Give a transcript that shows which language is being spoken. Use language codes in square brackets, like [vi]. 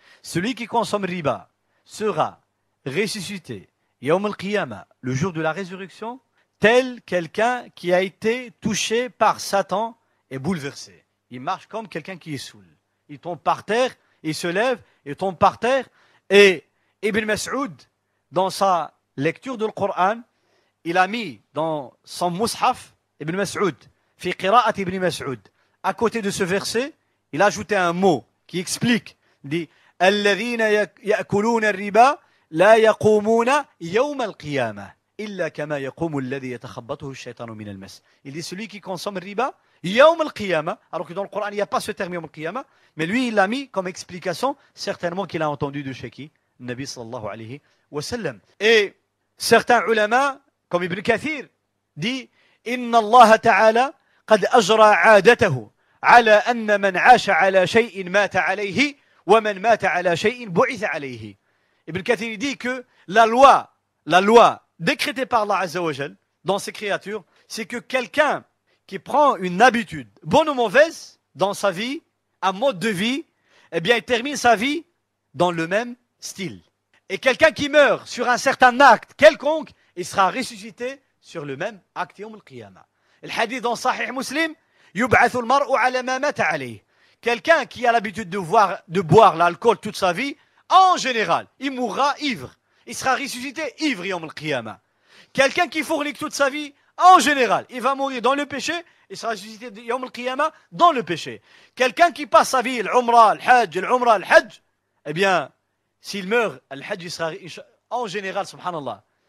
[fr] Celui qui consomme riba sera ressuscité, Yawm al-Qiyamah, le jour de la résurrection, tel quelqu'un qui a été touché par Satan et bouleversé. Il marche comme quelqu'un qui est saoul. Il tombe par terre, il se lève, il tombe par terre. Et Ibn Mas'ud, dans sa lecture du Coran, il a mis dans son mushaf Ibn Mas'ud, fi qira'at Ibn Mas'ud. À côté de ce verset, il a ajouté un mot qui explique, il dit [ar] الذين يأكلون الربا لا يقومون يوم القيامة إلا كما يقوم الذي يتخبطه الشيطان من المس. [fr] Il dit celui qui consomme le riba يوم القيامة, alors que dans le Coran il n'y a pas ce terme يوم القيامة, mais lui il l'a mis comme explication, certainement qu'il a entendu de chez qui, Nabi sallallahu alayhi wa sallam. Et certains ulama, comme Ibn Kathir, dit [ar] إن الله تعالى قد أجرى عادته على أن من عاش على شيء مات عليه ومن مات على شيء بعث عليه. [fr] Ibn Kathir dit que la loi décrétée par Allah Azza wa Jal dans ses créatures, c'est que quelqu'un qui prend une habitude, bonne ou mauvaise, dans sa vie, un mode de vie, eh bien il termine sa vie dans le même style. Et quelqu'un qui meurt sur un certain acte quelconque, il sera ressuscité sur le même acte yawm al-qiyamah. Le hadith dans Sahih Muslim, [ar] يبعث المرء على ما مات عليه. [fr] Quelqu'un qui a l'habitude de boire l'alcool toute sa vie, en général, il mourra ivre. Il sera ressuscité ivre yawm al-qiyamah. Quelqu'un qui fornique toute sa vie, en général, il va mourir dans le péché, il sera ressuscité yawm al-qiyamah dans le péché. Quelqu'un qui passe sa vie, l'umrah, le hajj, eh bien, s'il meurt, le hajj, il sera, en général, subhanallah.